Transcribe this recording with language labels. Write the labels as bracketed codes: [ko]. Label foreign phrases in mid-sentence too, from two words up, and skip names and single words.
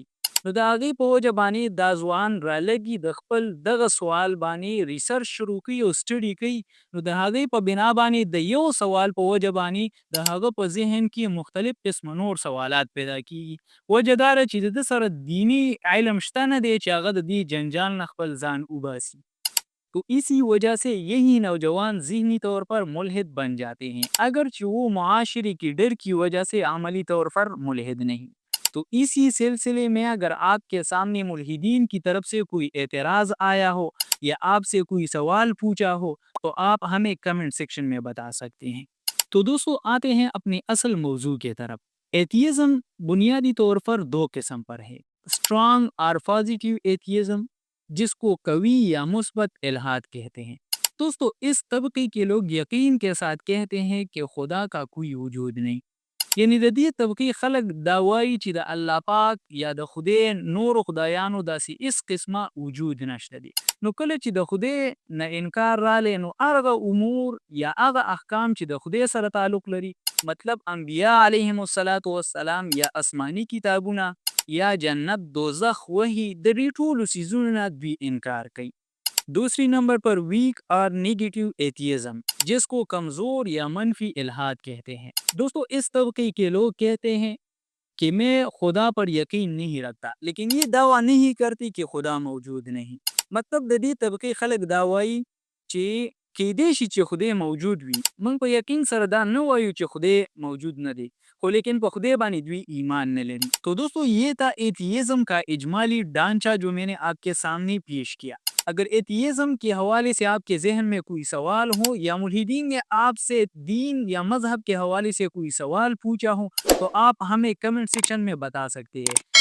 [ps] نو د هغې په وجه باندې دا ځوان رالګي د خپل دغه سوال باندې ریسرچ شروع کوي او سټډي کوي، نو د هغې په بنا باندې د یو سوال په وجه باندې د هغه په ذهن کې مختلف قسم نور سوالات پیدا کیږي. وجه دا ده چې د ده سره دینی علم شته نه دی چې هغه د دې جنجال نه خپل ځان وباسي. [ur] تو اسی وجہ سے یہی نوجوان ذہنی طور پر ملحد بن جاتے ہیں، اگرچہ وہ معاشرے کی ڈر کی وجہ سے عملی طور پر ملحد نہیں۔ تو اسی سلسلے میں اگر آپ کے سامنے ملحدین کی طرف سے کوئی اعتراض آیا ہو یا آپ سے کوئی سوال پوچھا ہو تو آپ ہمیں [en] comment section [ur] میں بتا سکتے ہیں۔ تو دوستو، آتے ہیں اپنی اصل موضوع کے طرف۔ ایتھیزم بنیادی طور پر دو قسم پر ہے، اسٹرانگ اور [en] positive atheism, [ur] جس کو قوی یا مثبت الحاد کہتے ہیں۔ دوستو، اس طبقے کے لوگ یقین کے ساتھ کہتے ہیں کہ خدا کا کوئی وجود نہیں، یعنی [ps] د دې طبقې خلک دا وایي چې د الله پاک یا د خدای نورو خدایانو داسې اس قسمه وجود نشته دی. نو کله چې د خدای نه انکار رالی، نو هغه امور یا هغه احکام چې د خدای سره تعلق لري، مطلب انبیاء علیهم السلام یا آسمانی کتابونه یا جنت، دوزخ، وحی، د دې ټولو څیزونو نه دوی انکار کوي۔ [ur] دوسری نمبر پر ویک اور [en] negative atheism, [ur] جس کو کمزور یا منفی الحاد کہتے ہیں۔ دوستو، اس طبقے کے لوگ کہتے ہیں کہ میں خدا پر یقین نہیں رکھتا، لیکن یہ دعویٰ نہیں کرتی کہ خدا موجود نہیں۔ [ps] مطلب د دې طبقې خلک دا وایي چې کیدای شي چې خدای موجود وي، موږ په یقین سره دا نه وایو چې خدای موجود نه دی، خو لیکن په خدای باندې دوی ایمان نه لري۔ [ur] تو دوستو، یہ تھا ایتھیزم کا اجمالی ڈھانچہ جو میں نے آپ کے سامنے پیش کیا۔ اگر ایتھیزم کے حوالے سے آپ کے ذہن میں کوئی سوال ہو یا ملحدین نے آپ سے دین یا مذہب کے حوالے سے کوئی سوال پوچھا ہو تو آپ ہمیں [en] comment section [ur] میں بتا سکتے ہیں۔